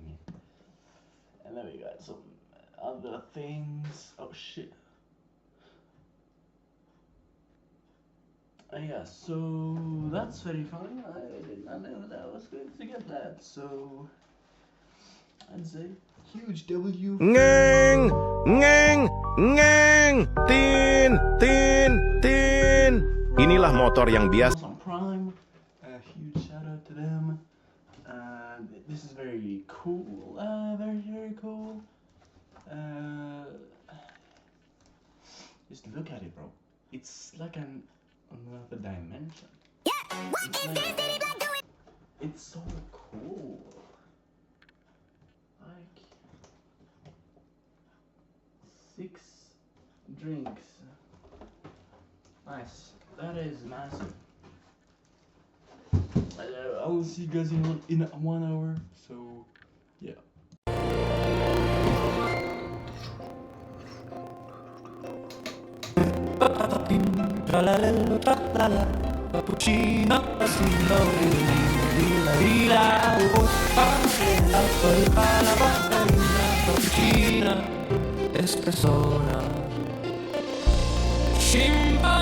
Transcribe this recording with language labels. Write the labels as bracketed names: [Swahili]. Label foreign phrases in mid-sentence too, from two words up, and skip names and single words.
[English] And then we got some other things. Oh shit. Yeah, so that's very funny. I did not know that I was going to get that. So I'd say huge W. Ngeng, ngeng, ngeng, tin, tin, tin. [Indonesian] Inilah motor yang biasa. [English] On Prime. A huge shout out to them. This is very cool. Very cool. Just look at it, bro. It's like another dimension. Yeah, what is this Diddy Blood doing? It's so cool. Like 6 drinks. Nice. That is massive. I will see you guys in 1 hour. So yeah. [Italian] Tralalelo, tralala, cappuccino, asilo, lila, lila, la polpa, la baccarina, cappuccina, espessora.